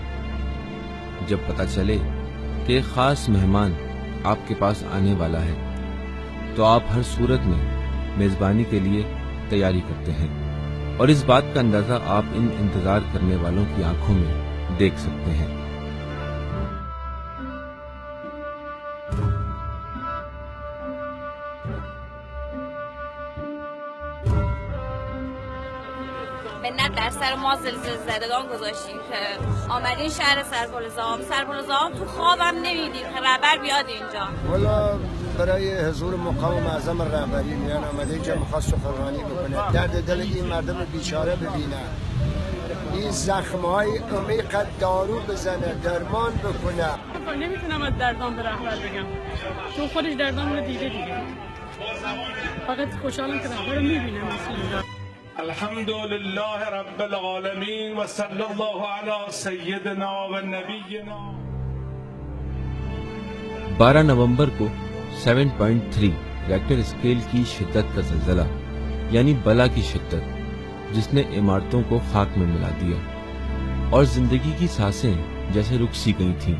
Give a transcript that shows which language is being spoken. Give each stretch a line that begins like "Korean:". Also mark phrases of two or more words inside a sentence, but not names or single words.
Urdu: جب پتہ چلے کہ ایک خاص مہمان آپ کے پاس آنے والا ہے تو آپ ہر صورت میں میزبانی کے لیے تیاری کرتے ہیں، اور اس بات کا اندازہ آپ ان انتظار کرنے والوں کی آنکھوں میں دیکھ سکتے ہیں۔
Persian: منت در سر ما زلزله زدگان گذاشتیم که آمدین شهر سربلزام تو خوابم نمیدیم که رهبر بیاد اینجا. والا برای حضور مقام معظم رهبری میان آمده اینجا میخواد سخنرانی بکنه، درد دل این مردم بیچاره ببینه، این زخمهای عمیق دارو بزنه، درمان بکنه. نمیتونم از دردام به رهبر بگم چون خودش دردام رو دیده دیگه، فقط خوشحالم که رهبر رو میبینم.
Arabic: الحمد لله رب العالمین و صلی الله علی سیدنا و نبینا۔
Urdu: 12 نومبر کو 7.3 ریکٹر اسکیل کی شدت کا زلزلہ، یعنی بلا کی شدت جس نے عمارتوں کو خاک میں ملا دیا اور زندگی کی سانسیں جیسے رک سی گئی تھیں۔